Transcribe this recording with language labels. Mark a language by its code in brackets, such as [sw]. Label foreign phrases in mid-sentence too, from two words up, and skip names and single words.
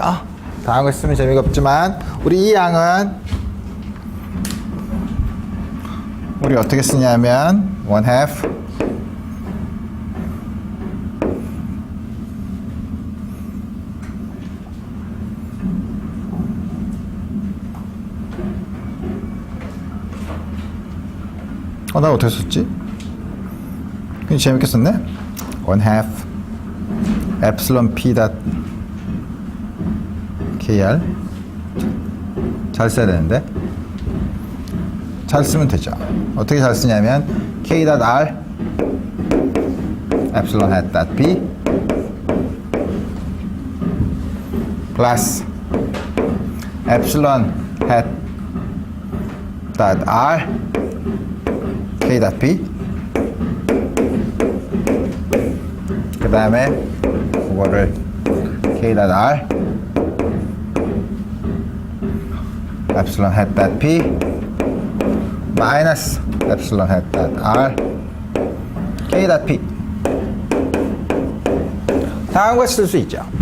[ko] 다음과 쓰면 재미가 없지만 우리 이 양은 우리 어떻게 쓰냐면 1/2 나 어떻게 썼지? 굉장히 재밌게 썼네? 1/2 [en] epsilon p kr [ko] 잘 써야 되는데 잘 쓰면 되죠. 어떻게 잘 쓰냐면 [en] k.r epsilon hat p plus epsilon hat r k.p [ko] 그 다음에 그거를 [en] k.r epsilon hat p [ko] 마이너스 [en] epsilon hat r k.p [ko] 다음과 같이 쓸 수 있죠.